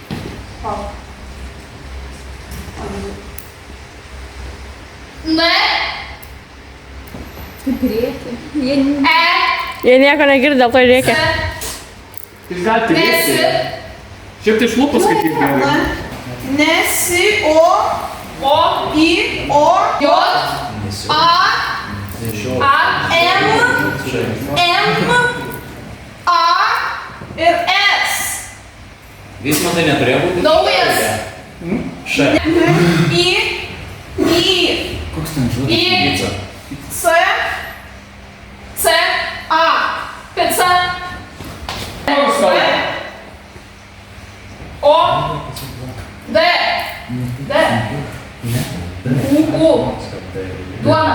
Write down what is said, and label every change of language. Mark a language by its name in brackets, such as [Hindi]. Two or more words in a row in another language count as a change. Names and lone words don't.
[Lithuanian] Ne. Kaip reikia. Jie nieko negirdi, dėl to reikia. Jūs galite Nesi. Šiaip tai iš lūpų skaityti gerai. Nesi o O, I o J, A, A, M A ir S. Vismantai neturėjo būti. naujas, Š. I Koks ten žodis? I, C C, A, pica, O, D, D, U, duona,